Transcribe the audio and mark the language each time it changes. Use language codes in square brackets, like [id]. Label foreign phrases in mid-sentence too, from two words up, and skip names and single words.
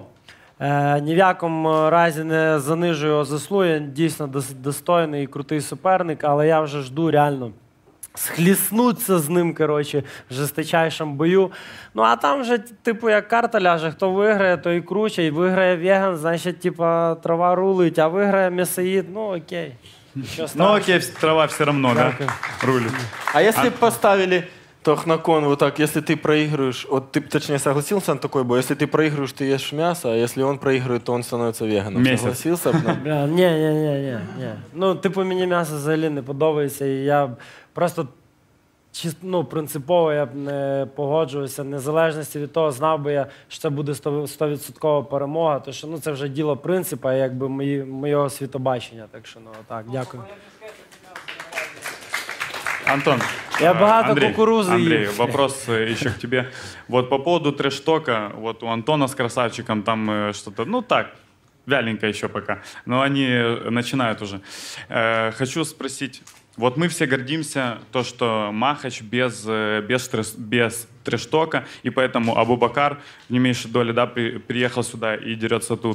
[uk] Ні в якому разі не занижую його заслуги, дійсно достойний і крутий суперник, але я вже жду реально схліснутися з ним, коротше, в жесточайшому бою. Ну, а там вже, типу, як карта ляже, хто виграє, то і круче, і виграє веган, значить, типу, трава рулить, а виграє м'ясоїд, ну, окей. Ну, окей, [ru] трава все равно, да, рулит. А если бы поставили Тохнакон вот так, если ты проигрываешь, вот ты, точнее, согласился на такой бой, если ты проигрываешь, ты ешь мясо, а если он проигрывает, то он становится веганом. Месяц. Согласился б? [uk] Ні. Ну, типу, мені м'ясо взагалі не подобається, і я просто, ну, принципово я б не погоджувався, незалежності від того, знав би я, що це буде 100% перемога, тому що, ну, це вже діло принципу, якби моєго світобачення, так що, ну, так, дякую. Антон, я багато кукурузы [ru] Андрей, ем. вопрос еще к тебе. Вот по поводу трэш-тока, вот у Антона с красавчиком там что-то, ну так, вяленько еще пока, но они начинают уже. Хочу спросить, вот мы все гордимся, то, что Махач без трэш-тока, и поэтому Абубакар в не меньшей доли, да, приехал сюда и дерется тут.